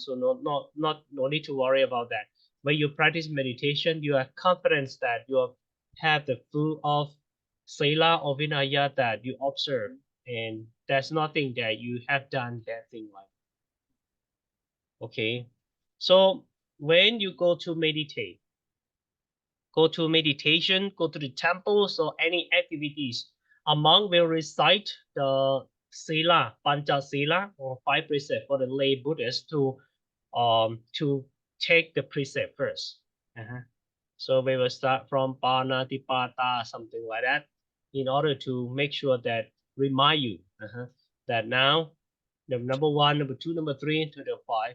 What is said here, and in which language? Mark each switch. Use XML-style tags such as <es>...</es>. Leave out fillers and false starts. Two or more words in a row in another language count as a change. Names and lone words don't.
<en>So no need to worry about that. When you practice meditation, you are confident that you have the full of sila or vinaya that you observe, and there's nothing that you have done that thing like. Okay, so when you go to meditate, go to meditation, go to the temples or any activities, a monk will recite the sila,</en> <pi>pancha sila,</pi> <en>or 5 precepts for the lay Buddhists to take the precept first. So we will start from panatipata, something like that, in order to make sure that remind you that now the number 1, number 2, number 3 to the 5.</en>